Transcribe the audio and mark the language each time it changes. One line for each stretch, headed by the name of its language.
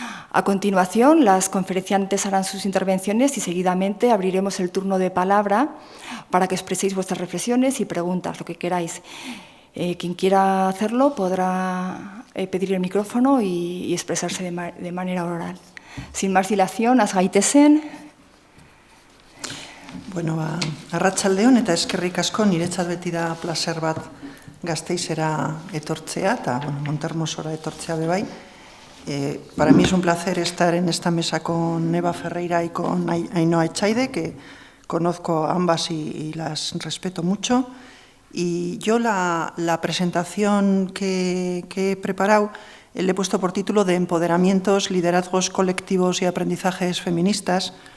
Spanish: A continuación, las conferenciantes harán sus intervenciones y seguidamente abriremos el turno de palabra para que expreséis vuestras reflexiones y preguntas, lo que queráis. Quien quiera hacerlo podrá pedir el micrófono y expresarse de manera oral. Sin más dilación,
Basque: az gaitezen. Bueno, arratsaldeon eta eskerrik asko, niretzat beti da placer bat Gasteizera etortzea eta Montermosora etortzea bebai.
Spanish: Para mí es un placer estar en esta mesa con Eva Ferreira y con Ainhoa Echaide, que conozco a ambas y las respeto mucho. Y yo la presentación que he preparado le he puesto por título de Empoderamientos, liderazgos colectivos y aprendizajes feministas.